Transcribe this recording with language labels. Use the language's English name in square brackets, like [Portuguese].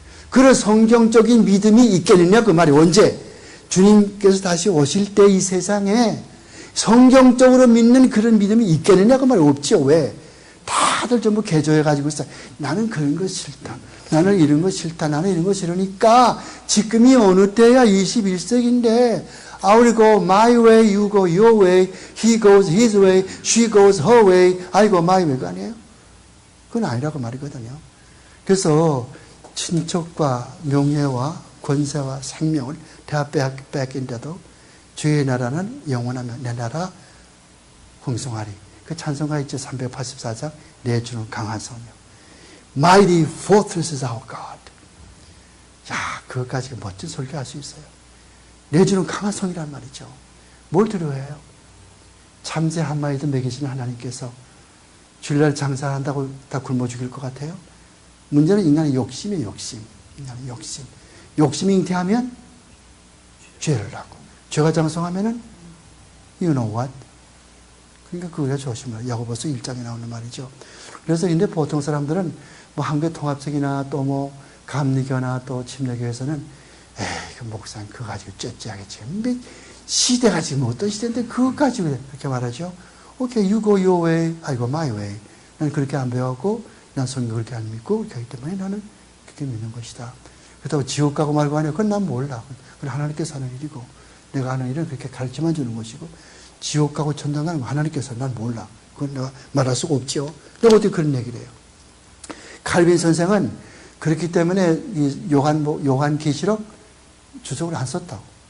[Korean] 그런 성경적인 믿음이 있겠느냐 그 말이 언제? 주님께서 다시 오실 때 이 세상에 성경적으로 믿는 그런 믿음이 있겠느냐 그 말이 없죠. 왜? 다들 전부 개조해가지고 있어요. 나는 그런 거 싫다. 나는 이런 거 싫다. 나는 이런 거 싫으니까 지금이 어느 때야? 21세기인데 [English] I will go my way, you go your way, he goes his way, she goes her way, I go my way [Korean] 가 아니에요. 그건 아니라고 말이거든요. 그래서 친척과 명예와 권세와 생명을 다 뺏긴데도 주의 나라는 영원하며 내 나라 흥성하리. 그 찬송가 있죠. 384장 내 주는 강한 성이요. [English] Mighty fortress is our God. [Korean] 야, 그것까지 멋진 설교할 수 있어요. 내 주는 강한 성이란 말이죠. 뭘 두려워해요? 참새 한 마리도 먹이시는 하나님께서 주일날 장사한다고 다 굶어 죽일 것 같아요? 문제는 인간의 욕심이에요. 욕심. 인간의 욕심. 욕심이 잉태하면 죄를 하고 죄가 장성하면은 [English] you know what? [Korean] 그러니까 그거가 조심해요. 야고보서 1장에 나오는 말이죠. 그래서 근데 보통 사람들은 뭐 한국통합sek이나 또 뭐 감리교나 또 침례교에서는 에이 그 목사님 그거 가지고 쨘쨘하겠지. 근데 시대가 지금 어떤 시대인데 그거 가지고 이렇게 말하죠. [English] 오케이, you go your way, I go my way. [Korean] 난 그렇게 안 배웠고 난 성경 그렇게 안 믿고 그렇기 때문에 나는 그렇게 믿는 것이다. 그렇다고 지옥 가고 말고 하냐? 그건 난 몰라. 그건 하나님께서 하는 일이고 내가 하는 일은 그렇게 가르쳐만 주는 것이고 지옥 가고 천당 가는 건 하나님께서 난 몰라. 그건 내가 말할 수가 없죠. 내가 어떻게 그런 얘기를 해요? 칼빈 선생은 그렇기 때문에 이 요한계시록 주석을 안 썼다고.